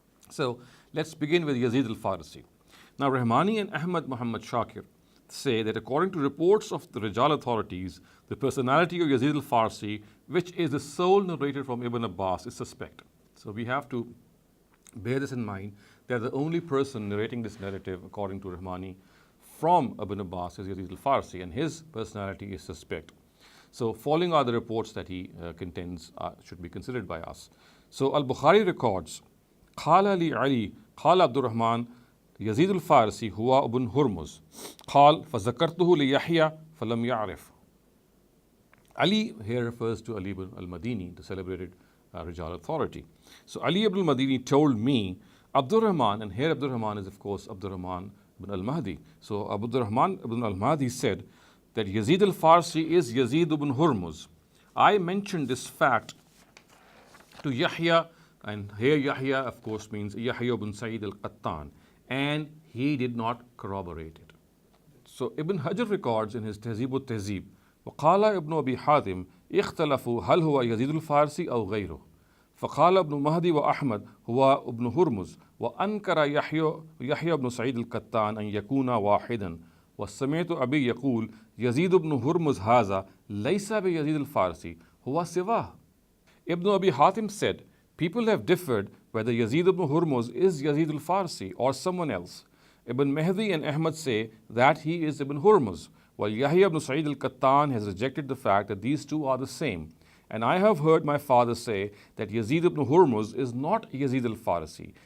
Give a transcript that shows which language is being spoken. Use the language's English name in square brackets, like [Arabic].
[English] So let's begin with Yazid al-Farsi. Now, Rahmani and Ahmed Muhammad Shakir say that according to reports of the Rijal authorities, the personality of Yazid al-Farsi, which is the sole narrator from Ibn Abbas, is suspect. So we have to bear this in mind, that the only person narrating this narrative, according to Rahmani, from Ibn Abbas is Yazid al-Farsi, and his personality is suspect. So following are the reports that he contains should be considered by us. So Al-Bukhari records, [Arabic] قال لي علي قال عبد الرحمن يزيد الفارسي هو ابن هرمز قال فذكرته ليحيى فلم يعرف. [English] Ali here refers to Ali ibn al-Madini, the celebrated Rijal authority. So Ali ibn al-Madini told me, Abdul Rahman, and here Abdul Rahman is of course Abdul Rahman ibn al-Mahdi. So Abdul Rahman ibn al-Mahdi said that Yazid al-Farsi is Yazid ibn Hurmuz. I mentioned this fact to Yahya, and here Yahya of course means Yahya ibn Sa'id al-Qattan, and he did not corroborate it. So Ibn Hajar records in his Tahzib al-Tahzib, [Arabic] وقال ابن أبي حاتم اختلفوا هل هو يزيد الفارسي أو غيره فقال ابن مهدي وأحمد هو ابن هرمز وأنكر يحيى بن سعيد القطان أن يكون واحدا وسمعت أبي يقول يزيد بن هرمز هذا ليس بيزيد الفارسي هو سواه. [English] Ibn Abi Hatim said, people have differed whether Yazid ibn Hurmuz is Yazid al-Farsi or someone else. Ibn Mahdi and Ahmad say that he is Ibn Hurmuz, while Yahya ibn Sa'id al-Qattan has rejected the fact that these two are the same. And I have heard my father say that Yazid ibn Hurmuz is not Yazid al-Farsi.